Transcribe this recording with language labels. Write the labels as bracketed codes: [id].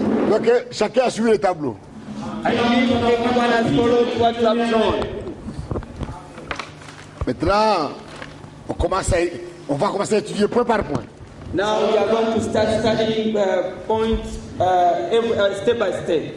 [fr] Donc chacun a suivi le tableau. [en] I believe everyone has followed what you have shown. [fr] Maintenant, on va commencer à étudier point par point. [en] Now we are going to start studying points step by step.